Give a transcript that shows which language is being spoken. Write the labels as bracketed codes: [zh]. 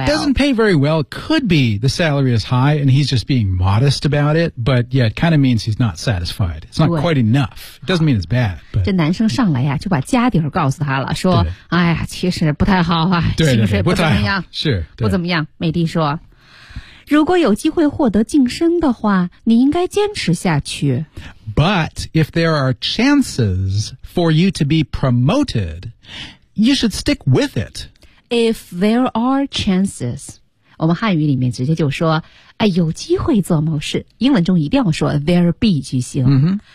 [en] It doesn't pay very well Could be the salary is high And he's just being modest about it But yeah, it kind of means he's not satisfied It's not quite enough It doesn't mean it's bad but, [zh] 这男生上来呀就把家底儿告诉他了说哎呀其实不太好啊对薪水不怎么样是不怎么样美帝说如果有机会获得晋升的话你应该坚持下去 [en] But if there are chances for you to be promoted,You should stick with it. If there are chances, [zh] 我们汉语里面直接就说、哎、有机会做某事。英文中一定要说 there be 句型、 mm-hmm.